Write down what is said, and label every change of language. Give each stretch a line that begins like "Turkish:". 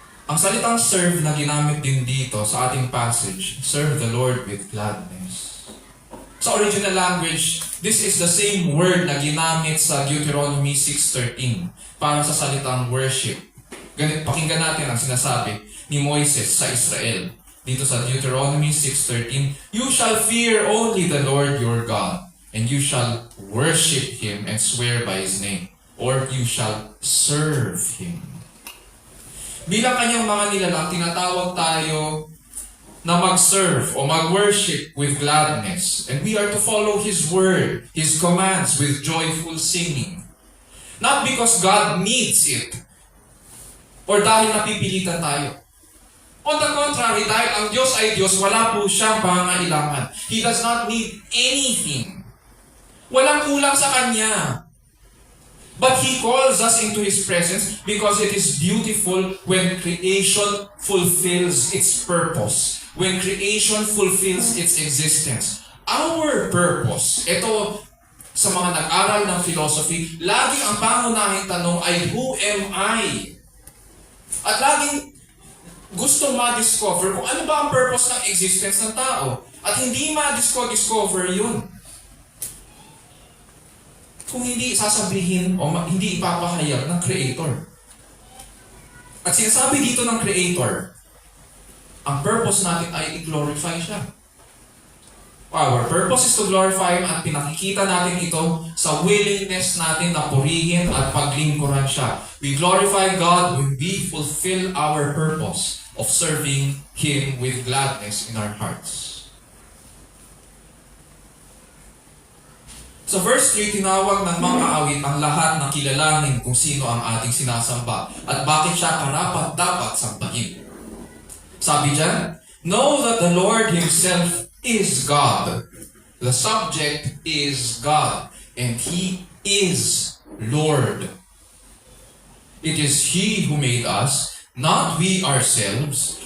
Filipino: Ang salitang serve na ginamit din dito sa ating passage,
English: serve the Lord with gladness.
Filipino: Sa original language,
English: this is the same word
Filipino: na ginamit sa Deuteronomy 6:13 para sa salitang worship. Pakinggan natin ang sinasabi ni Moises sa Israel. Dito sa
English: Deuteronomy 6:13, "You shall fear only the Lord your God, and you shall worship Him and swear by His name, or you shall serve Him."
Filipino: Bilang kanyang mga nilalang, tinatawag tayo na mag-serve o mag-worship with gladness.
English: And we are to follow His word, His commands with joyful singing. Not because God needs it, or
Filipino: dahil napipilitan tayo.
English: On the contrary,
Filipino: dahil ang Diyos ay Diyos, wala po siyang pangangailangan.
English: He does not need anything.
Filipino: Walang kulang sa Kanya.
English: But He calls us into His presence because it is beautiful when creation fulfills its purpose. When creation fulfills its existence. Our purpose,
Filipino: ito sa mga nag-aral ng philosophy, laging ang pangunahing tanong ay,
English: who am I?
Filipino: At laging gusto ma-discover kung ano ba ang purpose ng existence ng tao. At hindi ma-discover yun kung hindi sasabihin o hindi ipapahayag ng Creator. At sinasabi dito ng Creator, ang purpose natin ay i-glorify siya.
English: Our purpose is to glorify Him
Filipino: at pinakikita natin ito sa willingness natin na purihin at paglingkuran siya.
English: We glorify God when we fulfill our purpose of serving Him with gladness in our hearts.
Filipino: Sa verse 3, tinawag ng mga awit ang lahat na kilalanin kung sino ang ating sinasamba at bakit siya karapat-dapat sambahin. Sabi dyan,
English: "Know that the Lord Himself is God." The subject is God, and He is Lord. It is He who made us, not we ourselves.